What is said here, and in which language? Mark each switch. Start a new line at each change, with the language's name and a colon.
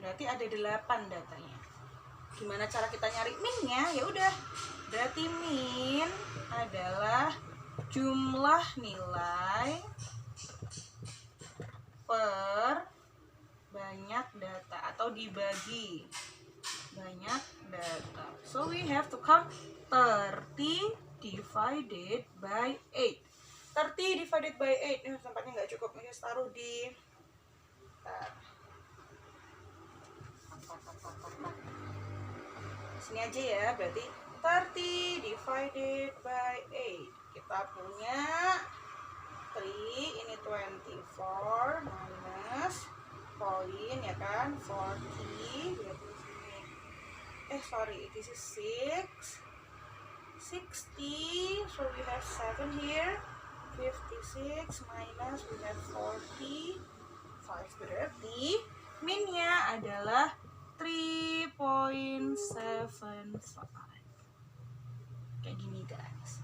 Indonesian: Berarti ada 8 datanya. Gimana cara kita nyari min-nya? Ya udah. Berarti min adalah jumlah nilai per banyak data atau dibagi banyak data.
English: So we have to count 30 divided by 8. 30 divided by 8.
Indonesian: Ini tempatnya nggak cukup, ini taruh di sini aja ya. Berarti
English: 30 divided by 8.
Indonesian: Kita punya 3, ini 24 minus point ya kan, 40, berarti
English: sorry, this is 6, 60, so we have 7 here, 56 minus we have 45,
Indonesian: berarti minnya adalah 3.75. Kayak gini guys.